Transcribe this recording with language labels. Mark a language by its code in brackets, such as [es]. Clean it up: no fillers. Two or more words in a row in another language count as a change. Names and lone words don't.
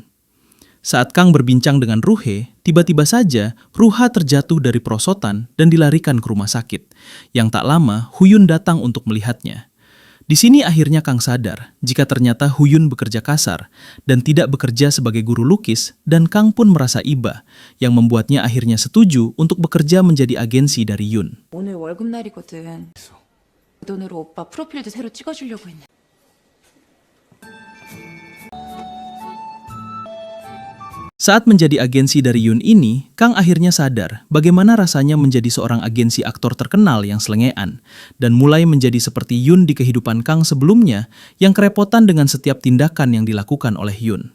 [id] Saat Kang berbincang dengan Ruhe, tiba-tiba saja Ruha terjatuh dari perosotan dan dilarikan ke rumah sakit. Yang tak lama, Huyun datang untuk melihatnya. Di sini akhirnya Kang sadar jika ternyata Huyun bekerja kasar dan tidak bekerja sebagai guru lukis dan Kang pun merasa iba yang membuatnya akhirnya setuju untuk bekerja menjadi agensi dari Yun. [ko] 오늘 월급날이거든. 그 돈으로 오빠 프로필도 새로 찍어주려고 했는데. [id] Saat menjadi agensi dari Yun ini, Kang akhirnya sadar bagaimana rasanya menjadi seorang agensi aktor terkenal yang selengean dan mulai menjadi seperti Yun di kehidupan Kang sebelumnya yang kerepotan dengan setiap tindakan yang dilakukan oleh Yun.